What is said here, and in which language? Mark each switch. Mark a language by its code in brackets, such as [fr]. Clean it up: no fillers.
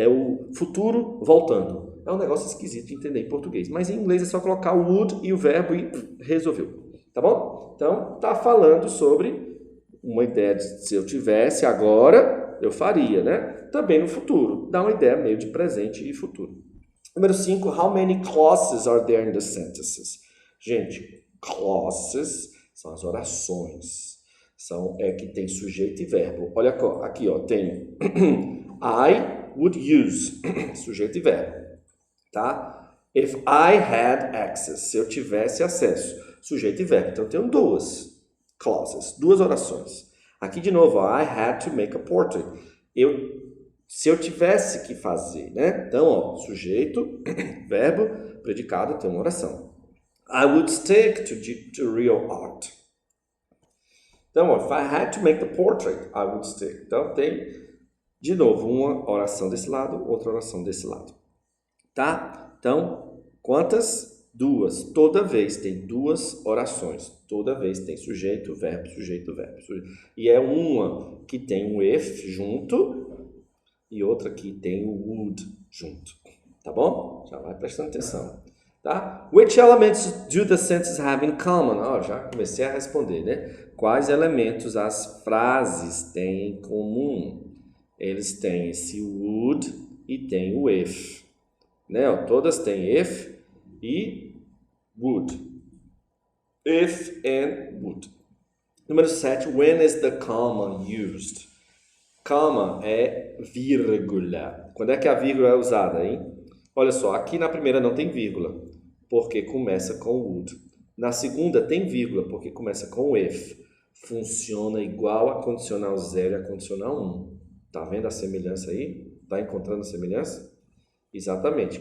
[pt] É o futuro voltando. É um negócio esquisito de entender em português. Mas em inglês é só colocar o would e o verbo e resolveu. Tá bom? Então, tá falando sobre uma ideia de se eu tivesse agora, eu faria, né? Também no futuro. Dá uma ideia meio de presente e futuro. Número 5, [en] how many clauses are there in the sentences? [pt] Gente, clauses são as orações. Que tem sujeito e verbo. Olha aqui, ó, tem [en] I would use, [pt] sujeito e verbo, tá? [en] If I had access, [pt] se eu tivesse acesso, sujeito e verbo. Então, eu tenho duas clauses, duas orações. Aqui, de novo, [en] I had to make a portrait. [pt] Se eu tivesse que fazer, né? Então, ó, sujeito, verbo, predicado, tem uma oração. [en] I would stick to real art. [pt] Então, ó, [en] if I had to make the portrait, I would stick. [pt] Então, tem, de novo, uma oração desse lado, outra oração desse lado. Tá? Então, quantas? Duas. Toda vez tem duas orações. Toda vez tem sujeito, verbo, sujeito, verbo. E é uma que tem o if junto e outra que tem o would junto, tá bom? Já vai prestando atenção, tá? [en] Which elements do the sentences have in common? [pt] Já comecei a responder, né? Quais elementos as frases têm em comum? Eles têm esse would e tem o if, né? Todas têm if e would. [en] If and would. [pt] Número 7, [en] when is the comma used? [pt] Comma é vírgula. Quando é que a vírgula é usada, hein? Olha só, aqui na primeira não tem vírgula, porque começa com would. Na segunda tem vírgula, porque começa com if. Funciona igual a condicional 0 e a condicional 1. Tá vendo a semelhança aí? Tá encontrando a semelhança? Exatamente.